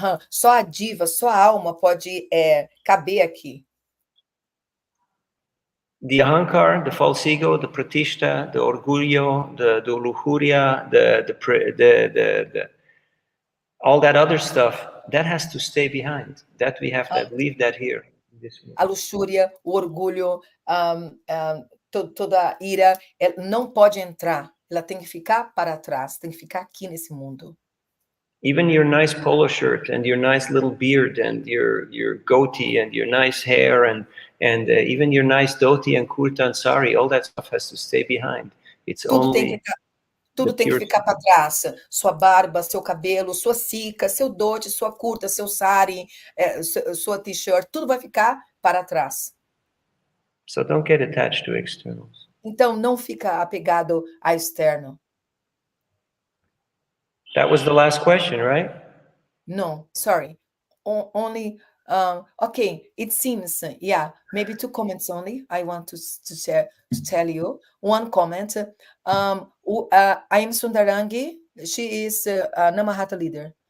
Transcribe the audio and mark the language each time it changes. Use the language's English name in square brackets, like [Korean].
[Portuguese] Só a diva, só a alma pode caber aqui. [English] The ahankar, the false ego, the pratishta, the orgullo, the lujuria, the all that other stuff, that has to stay behind. That we have to leave that here. [Portuguese] A luxúria, o orgulho, toda a ira, não pode entrar. Ela tem que ficar para trás, tem que ficar aqui nesse mundo. [English] Even your nice polo shirt and your nice little beard and your goatee and your nice hair and even your nice dhoti and kurta and sari, all that stuff has to stay behind. It's only [Portuguese] tudo tem que ficar para trás. Sua barba, seu cabelo, sua cica, seu dote, sua curta, seu sari, sua t-shirt, tudo vai ficar para trás. [English] So don't get attached to externals. [Portuguese] Então, não fica apegado a externo. [English] That was the last question, right? No, sorry. Only, okay, it seems, maybe 2 comments only. I want to tell you. One comment. I am Sundarangi. She is a Namahata leader.